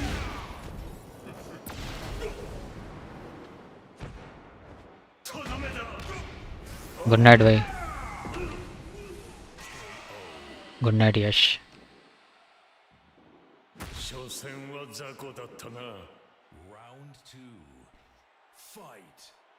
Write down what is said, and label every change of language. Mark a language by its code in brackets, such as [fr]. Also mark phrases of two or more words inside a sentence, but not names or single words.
[en] good night भाई। good night यश। [ja] 所詮は雑魚だったな。 [en] Round two. Fight.